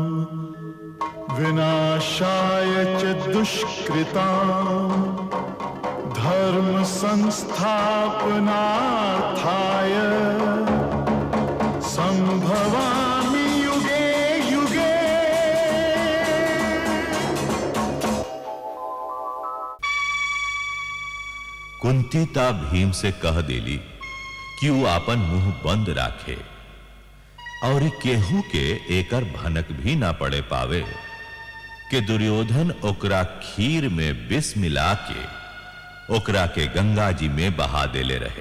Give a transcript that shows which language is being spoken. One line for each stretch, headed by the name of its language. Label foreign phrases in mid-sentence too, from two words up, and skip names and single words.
Sanskrit: विनाशाय च दुष्कृतां धर्म संस्थापनार्थाय संभवामि युगे युगे।
Bhojpuri: कुंतीता भीम से कह देली कि वो आपन मुंह बंद राखे और केहू के एकर भनक भी ना पड़े पावे कि दुर्योधन ओकरा खीर में विष मिला के ओकरा के गंगा जी में बहा देले रहे।